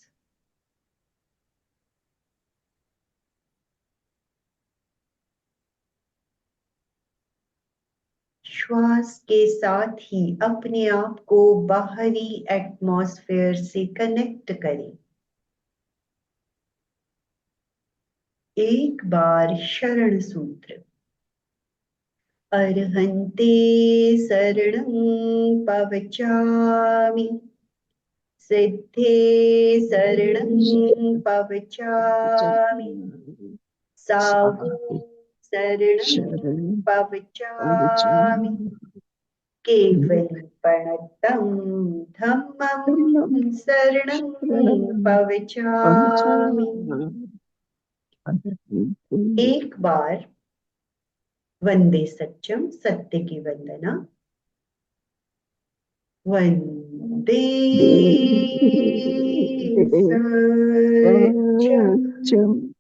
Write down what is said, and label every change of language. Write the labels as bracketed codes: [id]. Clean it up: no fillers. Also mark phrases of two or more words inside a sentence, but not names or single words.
[hi] श्वास के साथ ही अपने आप को बाहरी एटमॉस्फेयर से कनेक्ट करें। एक बार शरण सूत्र। [pra] अर्हन्ते शरणं पवचामि, सिद्धे शरणं पवचामि, साहू शरणं पवचामि, केवलपणतं धम्मं शरणं पवचामि। [hi] एक बार [sa] वंदे सत्यम, [hi] सत्य की वंदना। [sa] वंदे सत्यम।